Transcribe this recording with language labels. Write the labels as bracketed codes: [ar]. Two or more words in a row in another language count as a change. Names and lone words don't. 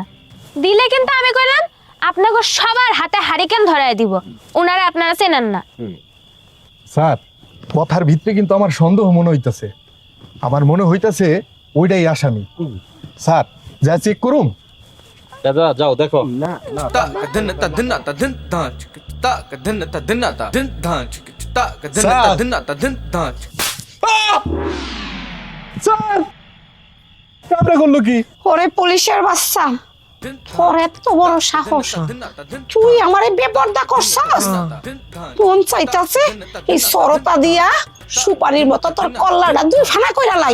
[bn] দিলে কিন্তু আমি কইলাম আপনাকে সবার হাতে হারিকেন ধরায় দিব। ওনারা আপনারা চেনেন না। স্যার, কথার ভিতরে কিন্তু আমার সন্দেহ মনে হইতাছে, আমার মনে হইতাছে ওইটাই আসামি। স্যার, যা চেক করুন। দাদা যাও দেখো। Ta ka din ta din ta din dan chik ta ka din ta din ta din dan chik ta ka din ta din ta din dan chik. স্যার, কামড়া করলো কি? ওরে পুলিশের বাচ্চা, তোর এত বড় সাহস, তুই আমারে বেপরদা করছস? মন চাইতাছে এই সরতা দিয়া সুপারির মতো তোর কল্লাটা দুই ফানা কইরা লাই।